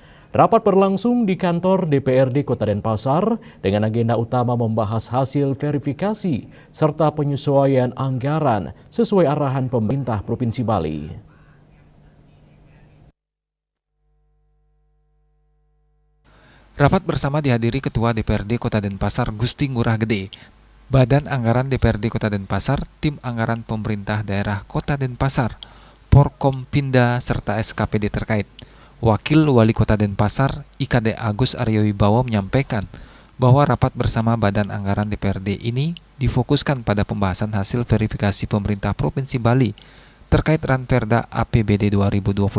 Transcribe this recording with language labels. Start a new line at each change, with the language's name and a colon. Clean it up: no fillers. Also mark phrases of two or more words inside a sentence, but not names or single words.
Indonesian: Rapat berlangsung di kantor DPRD Kota Denpasar dengan agenda utama membahas hasil verifikasi serta penyesuaian anggaran sesuai arahan pemerintah Provinsi Bali. Rapat bersama dihadiri Ketua DPRD Kota Denpasar Gusti Ngurah Gede, Badan Anggaran DPRD Kota Denpasar, Tim Anggaran Pemerintah Daerah Kota Denpasar, Porkompinda serta SKPD terkait. Wakil Wali Kota Denpasar, IKD Agus Aryo Wibowo menyampaikan bahwa rapat bersama Badan Anggaran DPRD ini difokuskan pada pembahasan hasil verifikasi pemerintah Provinsi Bali terkait Ranperda APBD 2026.